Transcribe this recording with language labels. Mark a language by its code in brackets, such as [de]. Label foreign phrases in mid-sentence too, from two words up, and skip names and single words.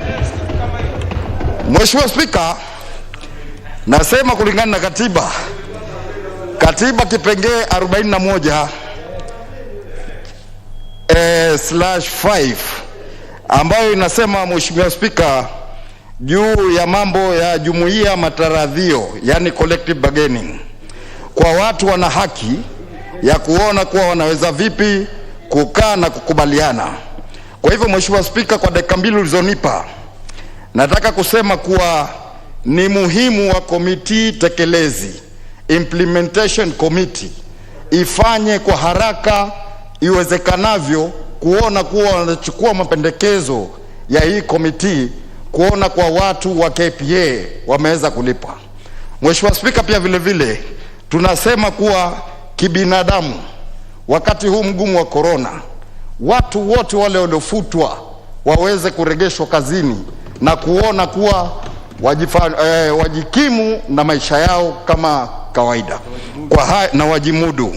[sw] Mheshimiwa Spika, Nasema kulingana na katiba kipengee 41 /5 ambayo inasema, Mheshimiwa Spika, juu ya mambo ya jumuiya mataradhio, yani [en] collective bargaining, [sw] kwa watu wana haki ya kuona kuwa wanaweza vipi kukaa na kukubaliana. Kwa hivyo Mheshimiwa Spika, kwa dakika 2 ulizonipa, nataka kusema kuwa ni muhimu wa komiti tekelezi, [en] implementation committee, [sw] ifanye kwa haraka iwezekanavyo kuona kuwa wanachukua mapendekezo ya hii komiti, kuona kwa watu wa KPA wameweza kulipa. Mheshimiwa Spika, pia vile vile tunasema kuwa kibinadamu, wakati huu mgumu wa corona, watu wote wale waliofutwa waweze kurejeshwa kazini na kuona kuwa wajikimu na maisha yao kama kawaida na wajimudu.